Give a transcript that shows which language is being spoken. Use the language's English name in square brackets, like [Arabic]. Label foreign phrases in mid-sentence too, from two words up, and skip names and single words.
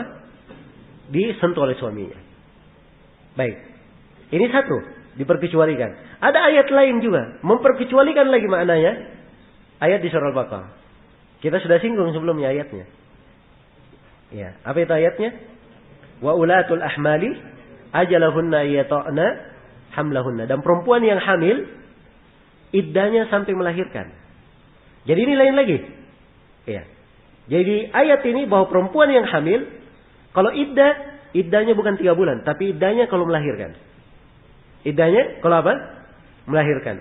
[Indonesian] Disentuh oleh suaminya. Baik. Ini satu, diperkecualikan. Ada ayat lain juga, memperkecualikan lagi maknanya. Ayat di surah Al-Baqarah. Kita sudah singgung sebelumnya ayatnya. Ya, apa itu ayatnya? [Arabic] وأولات الأحمال أجلهن يضعن حملهن. [Indonesian] Dan perempuan yang hamil, iddahnya sampai melahirkan. Jadi ini lain lagi. Ya. Jadi ayat ini bahwa perempuan yang hamil, kalau iddahnya bukan 3 bulan, tapi iddahnya kalau melahirkan. Iddahnya kalau apa? Melahirkan.